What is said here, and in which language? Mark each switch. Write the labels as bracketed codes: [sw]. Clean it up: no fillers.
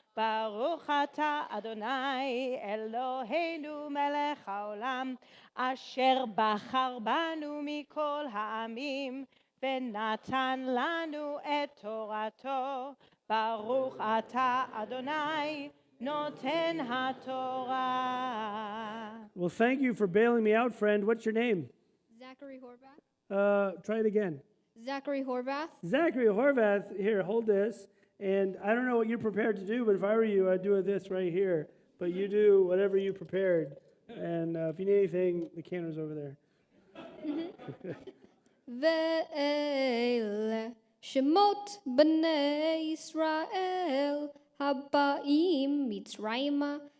[he] ברוך אתה אדוני אלוהינו מלך העולם אשר בחר בנו מכל העמים ונתן לנו את תורתו. ברוך אתה אדוני נותן התורה. [en] Well, thank you for bailing me out, friend. What's your name? Zachary Horvath. Try it again. Zachary Horvath. Zachary Horvath. Here, hold this. And I don't know what you're prepared to do, but if I were you, I'd do this right here. But you do whatever you prepared. And if you need anything, the cantor's over there. [he] ואלה שמות בני ישראל הבאים מצרימה